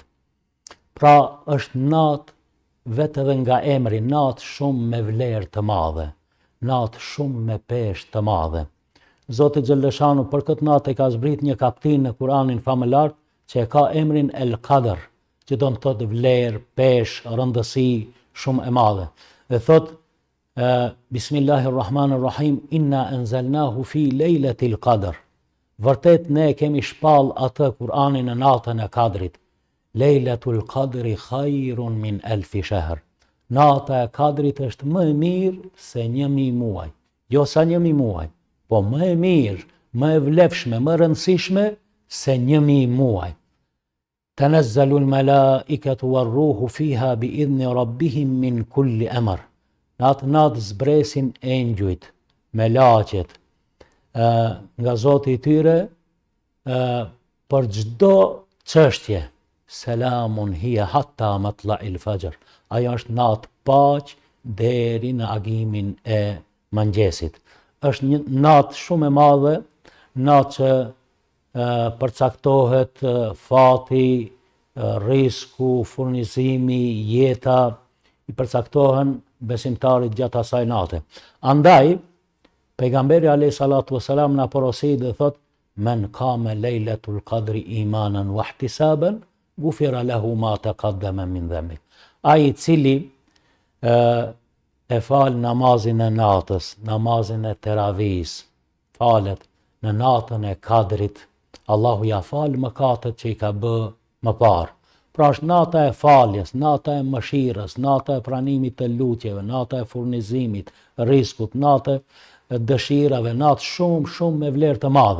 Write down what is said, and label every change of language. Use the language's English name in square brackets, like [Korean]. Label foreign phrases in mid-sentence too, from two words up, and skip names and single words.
[Albanian] Pra është natë vetë edhe nga emri, natë shumë me vlerë të madhe, natë shumë me peshë të madhe. Zoti Gjellëshanu për këtë natë e ka zbrit një kaptin në Kur'anin famëlart që e ka emrin El Qadr, që do të thotë vlerë, peshë, rëndësi shumë e madhe. Dhe thot Bismillahirrahmanirrahim, [Arabic] إنا أنزلناه في ليلة القدر. [Albanian] Vërtet ne kemi shpall atë Kur'anin në natën e Kadrit. [Arabic] ليلة القدر خير من ألف شهر. [Albanian] Nata e Kadrit është më e mirë se 1000 muaj. Jo sa 1000 muaj, po më e mirë, më e vlefshme, më rëndësishme se 1000 muaj. [Arabic] تنزل الملائكة والروح فيها بإذن ربهم من كل أمر. [Albanian] Natë zbresin engjujt, melaqet, nga Zoti i tyre për çdo çështje. [Arabic] سلام هي حتى مطلع الفجر. [Albanian] Ajo është natë paqë deri në agimin e mëngjesit. Është një natë shumë e madhe, natë që përcaktohet fati, risku, furnizimi, jeta, i përcaktohen besimtarit gjatë asaj nate. Andaj, pejgamberi [Arabic] عليه الصلاة والسلام [Albanian] na porosi dhe thot, [Arabic] من قام ليلة القدر إيمانا واحتسابا غفر له ما تقدم من ذنبي. [Albanian] Ai i cili e fal namazin e natës, namazin e teravis, falet në natën e Kadrit, Allahu ja fal mëkatet që i ka bë më parë. Pra është nata e faljes, nata e mëshirës, nata e pranimit të lutjeve, nata e furnizimit, riskut, nata e dëshirave, natë shumë me vlerë të madhe.